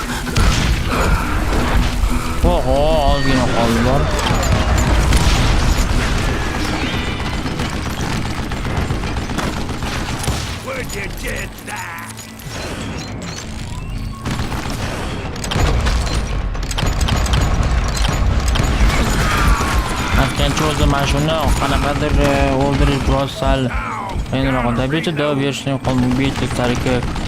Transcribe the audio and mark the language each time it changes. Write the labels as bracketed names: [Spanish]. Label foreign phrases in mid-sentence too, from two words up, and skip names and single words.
[Uzbek] Oho, ozgina qoldi bor. [English] Where'd you get that? [Uzbek] Aytgancha o'zi mana shuni qanaqadir o'ldirish biroz sal qiyinroq. Tabiiyki, davom berishning qonuniyliklari kerak.